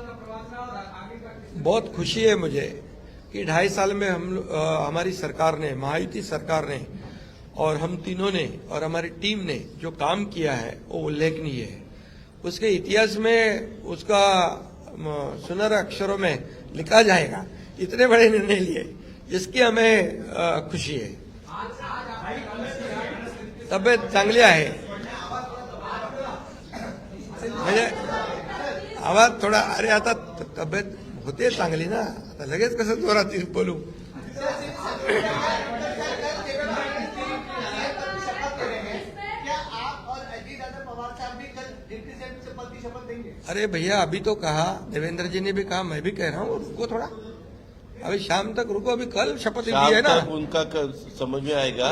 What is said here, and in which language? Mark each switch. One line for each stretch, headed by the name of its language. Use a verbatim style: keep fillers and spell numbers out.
Hindi: बहुत खुशी है मुझे कि ढाई साल में हम लो- अ, हमारी सरकार ने, महायुति सरकार ने और हम तीनों ने और हमारी टीम ने जो काम किया है वो उल्लेखनीय है. उसके इतिहास में उसका म, सुनहरे अक्षरों में लिखा जाएगा. इतने बड़े निर्णय लिए, इसकी हमें अ, खुशी है.
Marathi: तब्येत चांगली आहे, म्हणजे आवाज थोडा. अरे आता त- तब्येत होते चांगली ना, आता लगेच कसं जोरात येऊन बोलू.
Hindi: क्या आप और अजीत दादा पवार साहब भी कल डिप्टी सीएम से पद की शपथ देंगे? अरे भैया, अभी तो कहा, देवेंद्र जी ने भी कहा, मैं भी कह रहा हूँ, रुको थोड़ा, अभी शाम तक रुको, अभी कल शपथ ली शाम है ना. तक उनका क- समझ में आएगा.